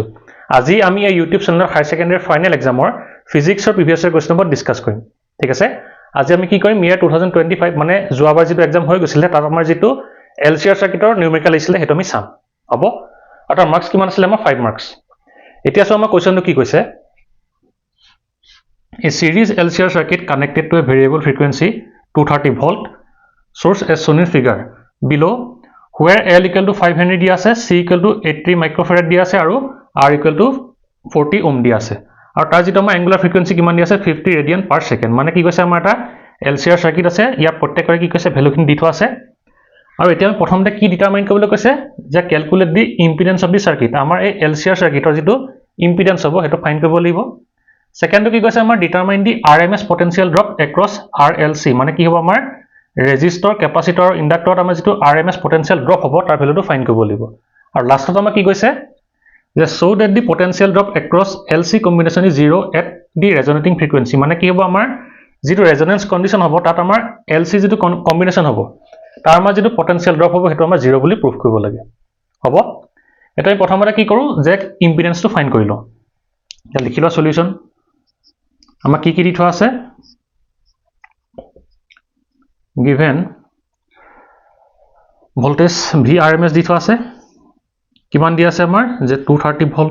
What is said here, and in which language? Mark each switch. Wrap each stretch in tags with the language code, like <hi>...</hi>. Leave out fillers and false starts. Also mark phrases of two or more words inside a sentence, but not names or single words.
<as>আজি আমি এই ইউটিউব চেনেলৰ</as> <en>higher secondary final</en> <as>এক্সামৰ ফিজিক্সৰ</as> <en>previous year question paper</en> <as>ডিছকাছ কৰিম। ঠিক আছে, আজি আমি কি কৰিম, ইয়াৰ 2025 মানে যোৱাবাৰ যিটো এক্সাম হৈ গৈছিলে তাত আমাৰ যিটো LCR চাৰ্কিটৰ নিউমেৰিকেল আহিছিলে সেইটো আমি চাম। হ'ব, আৰু তাৰ মাৰ্কছ কিমান আছিলে আমাৰ 5 মাৰ্কছ। এতিয়া চোৱা আমাৰ কুৱেশ্যনটো কি কৈছে,</as> <en>A series LCR circuit connected to a variable frequency 230 volt source as shown in figure below, where L equal to 5 Henry</en> <as>দিয়া আছে,</as> <en>C equal to 80 microfarad</en> <as>দিয়া আছে</as> <en>আৰু R equal to 40 ohm</en> <as>দিয়া আছে। আৰু তাৰ যিটো আমাৰ</as> <en>angular frequency</en> <as>কিমান দিয়া আছে 50</as> <en>radian per second.</en> <as>মানে কি কৈছে, আমাৰ এটা LCR চাৰ্কিট আছে, ইয়াৰ প্ৰত্যেকৰে কি কৈছে ভেলুখিনি দি থোৱা আছে। আৰু এতিয়া আমি প্ৰথমতে কি ডিটাৰমাইন কৰিবলৈ কৈছে যে</as> <en>calculate the impedance of the circuit.</en> <as>আমাৰ এই LCR চাৰ্কিটৰ যিটো ইম্পিডেন্স হ'ব সেইটো ফাইণ্ড কৰিব লাগিব। সেকেন্ডটো কি কৈছে, আমাৰ</as> <en>determine the RMS potential drop across RLC.</en> <as>মানে কি হ'ব, আমাৰ ৰেজিষ্টৰ, কেপাচিটৰ, ইণ্ডাক্টৰত আমাৰ যিটো</as> <en>RMS potential drop</en> <as>হ'ব তাৰ ভেলুটো ফাইণ্ড কৰিব লাগিব। আৰু লাষ্টত আমাৰ কি কৈছে যে</as> <en>show that the potential drop across LC combination is 0 at the resonating frequency।</en> <as>মানে কি হ'ব, আমাৰ যিটো</as> <en>resonance condition</en> <as>হ'ব তাত আমাৰ LC যিটো কম্বিনেশ্যন হ'ব তাৰ আমাৰ যিটো</as> <en>potential drop</en> <as>হ'ব সেইটো আমাৰ 0 বুলি প্ৰুভ কৰিব লাগে। হ'ব, এটা আমি প্ৰথমতে কি কৰোঁ যে ইম্পিডেন্সটো ফাইণ্ড কৰি লওঁ। এতিয়া লিখি লোৱা সলিউশ্যন। আমাক কি দি থোৱা আছে,</as> <en>given voltage VRMS</en> <as>দি থোৱা আছে, কিমান দিয়া আছে আমাৰ যে 230 ভোল্ট।</as>